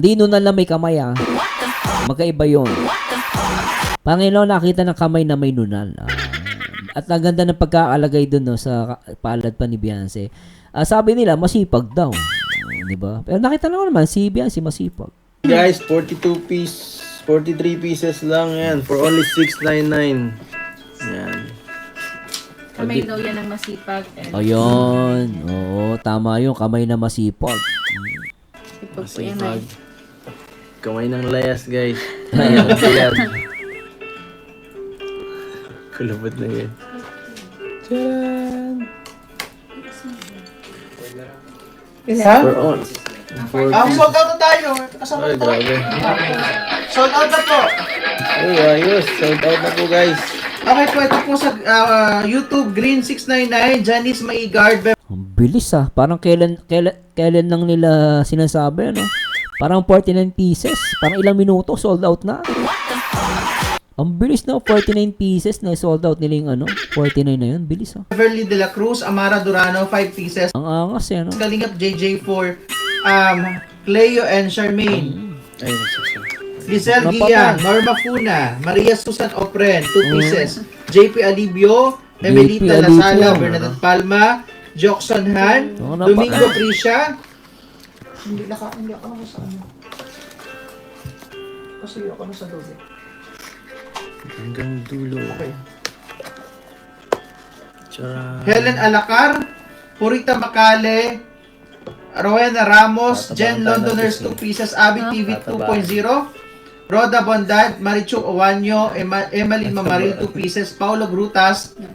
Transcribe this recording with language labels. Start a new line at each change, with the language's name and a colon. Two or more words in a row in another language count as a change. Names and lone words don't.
Filipino: Hindi nunal na may kamay Magkaiba yun. Panginoon, nakita ng kamay na may nunal. At ang ganda ng pagkaalagay dun sa palad pa ni Beyonce. Sabi nila, masipag daw. Di ba? Pero nakita naman si Beyonce masipag. Guys, 43 pieces lang yan
English: for only
Filipino: $6.99. Yan. Kamay daw yan ang masipag. Ayun. Oo, tama yun. Kamay na masipag. Ipag po yan Masipag. Kamay ng layas, guys. Ayan, ayan. Kulubot na yan. Ha? For
English: Sold out
Filipino: na tayo. Kasama Ay, na to. grabe.
English: Sold out
Filipino: na po. Ay, ayos.
English: Sold out
Filipino: na po, guys. Okay po, ito po sa YouTube, Green699, Janice Maigard. Ang bilis ah. Parang kailan lang nila sinasabi, ano? Parang 49 pieces. Parang ilang minuto,
English: sold out
Filipino: na. Ang bilis na, 49 pieces na sold out nila yung ano. 49 na yun, bilis ah. Beverly De La Cruz, Amara Durano, 5 pieces. Ang angas eh, ano? Kalingap JJ4, Cleo and Charmaine. Ay, susunod. Lizelle Napatay. Gian, Norma Funa, Maria Susan Opren, 2 pieces. JP Alibio, Emelita Alibio. Lasala, Bernadette Palma, Jockson Han, Oo, napatay. Domingo Prisha. Hindi ako na sa ano. Kasi ako na sa doble. Hanggang dulo. Tsara. Helen Alacar, Purita Macale, Rowena Ramos, Jen Londoners 2 pieces, Abby TV 2.0, Roda Bondad, Marichu Owanyo, Emily Mamaril 2 pieces, Paulo Grutas.